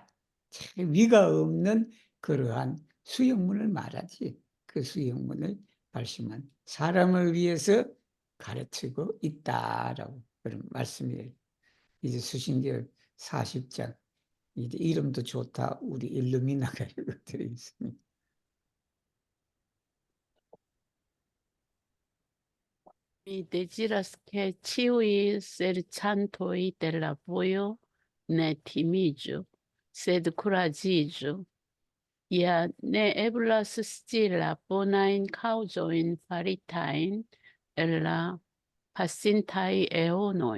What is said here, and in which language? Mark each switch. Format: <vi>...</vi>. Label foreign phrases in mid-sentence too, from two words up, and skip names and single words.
<ko>위가 없는 그러한 수용문을 말하지. 그 수용문을 발심한 사람을 위해서 가르치고 있다라고 그런 말씀이에요. 이제 수신결 40장. 이제 이름도 좋다. 우리 일루미나가 이것들이 있습니다.</ko> <eo>Mi deziras che ĉiuj serĉantoj de la vojo ne timiĝu, sed kuraĝiĝu. Ja ne eblas scii la bonajn kaŭzojn faritajn el la pasintaj eonoj.</eo>